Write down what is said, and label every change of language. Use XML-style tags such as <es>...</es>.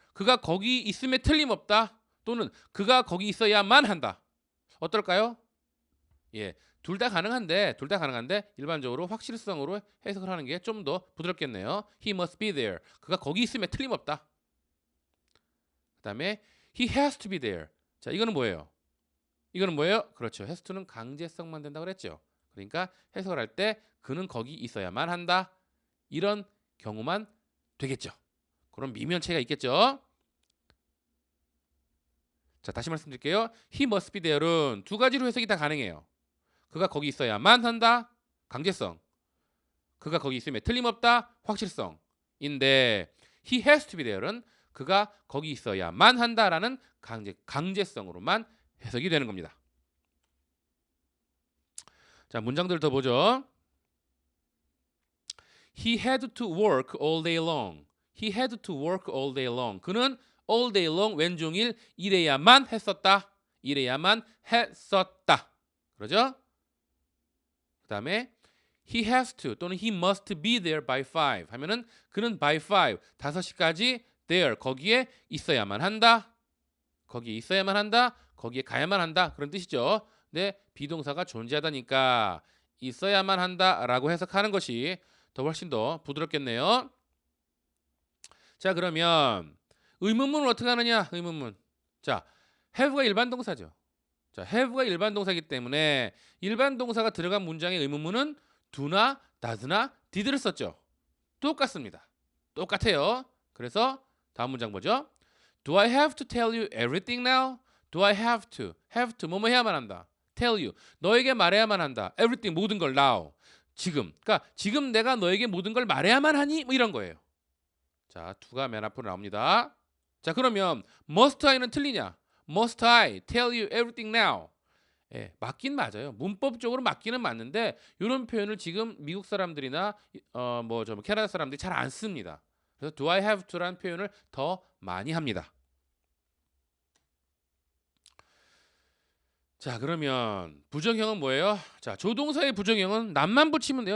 <ko>그가 거기 있음에 틀림없다. 또는 그가 거기 있어야만 한다. 어떨까요? 둘 다 가능한데 일반적으로 확실성으로 해석을 하는 게 좀 더 부드럽겠네요.</ko> <en>He must be there.</en> <ko>그가 거기 있음에 틀림없다. 그다음에</ko> <en>he has to be there.</en> <ko>자, 이거는 뭐예요? 그렇죠. has to는 강제성만 된다고 그랬죠. 그러니까 해석을 할 때 그는 거기 있어야만 한다. 이런 경우만 되겠죠. 그런 미묘한 차이가 있겠죠. 자, 다시 말씀드릴게요.</ko> <en>he must be there</en> <ko>은 두 가지로 해석이 다 가능해요. 그가 거기 있어야만 한다. 강제성. 그가 거기 있음에 틀림없다. 확실성인데</ko> <en>he has to be there</en> <ko>은 그가 거기 있어야만 한다라는 강제성으로만 해석이 되는 겁니다. 자, 문장들 더 보죠.</ko> <en>He had to work all day long. He had to work all day long.</en> <ko>그는</ko> <en>all day long</en> <ko>왼종일 일해야만 했었다. 일해야만 했었다. 그러죠? 그다음에</ko> <en>he has to</en> <ko>또는</ko> <en>he must be there by 5</en> <ko>하면은 그는</ko> <en>by 5</en> <ko>5시까지</ko> <en>there</en> <ko>거기에 있어야만 한다. 거기에 있어야만 한다. 거기에 가야만 한다. 그런 뜻이죠. 근데 비동사가 존재하다니까 있어야만 한다라고 해석하는 것이 더 훨씬 더 부드럽겠네요. 자, 그러면 의문문을 어떻게 하느냐? 의문문. 자, have가 일반 동사죠. 자, have가 일반 동사이기 때문에 일반 동사가 들어간 문장의 의문문은 do나 does나 did를 썼죠. 똑같습니다. 똑같아요. 그래서 다음 문장 보죠.</ko> <en>Do I have to tell you everything now? Do I have to? have to</en> <ko>뭐뭐 해야만 한다.</ko> <en>tell you</en> <ko>너에게 말해야만 한다. everything 모든 걸 now 지금. 그러니까 지금 내가 너에게 모든 걸 말해야만 하니? 뭐 이런 거예요. 자, do가 맨 앞으로 나옵니다. 자, 그러면 must I는 틀리냐?</ko> <en>Must I tell you everything now?</en> <ko>맞긴 맞아요. 문법적으로 맞기는 맞는데 이런 표현을 지금 미국 사람들이나 캐나다 사람들이 잘 안 씁니다. 그래서</ko> <en>do I have to</en> <ko>라는 표현을 더 많이 합니다. 자, 그러면 부정형은 뭐예요? 자, 조동사의 부정형은 not만 붙이면 돼요.</ko>